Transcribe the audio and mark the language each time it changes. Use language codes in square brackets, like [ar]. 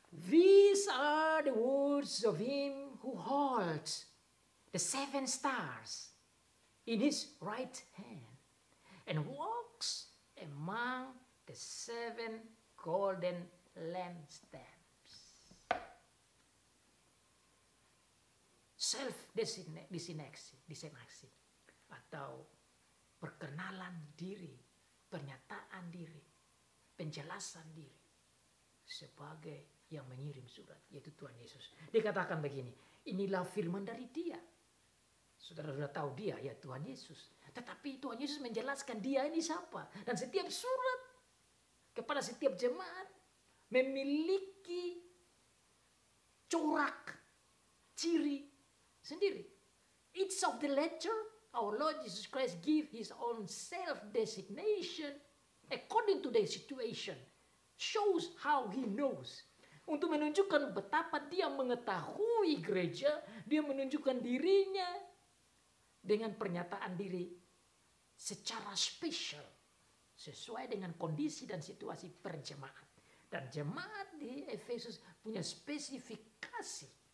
[en] These are the words of Him who holds the 7 stars in His right hand and walks among the 7 golden lampstands. [id] Self-designation atau perkenalan diri, pernyataan diri, penjelasan diri sebagai yang mengirim surat, yaitu Tuhan Yesus. Dikatakan begini, Inilah firman dari Dia. Saudara sudah tahu Dia ya Tuhan Yesus. Tetapi Tuhan Yesus menjelaskan Dia ini siapa. Dan setiap surat kepada setiap jemaat memiliki corak, ciri sendiri. [en] Each of the letter, our Lord Jesus Christ give His own self-designation according to their situation. Shows how He knows. [id] Untuk menunjukkan betapa Dia mengetahui gereja, Dia menunjukkan dirinya dengan pernyataan diri secara spesial sesuai dengan kondisi dan situasi per jemaat. Dan jemaat di Efesus punya spesifikasi.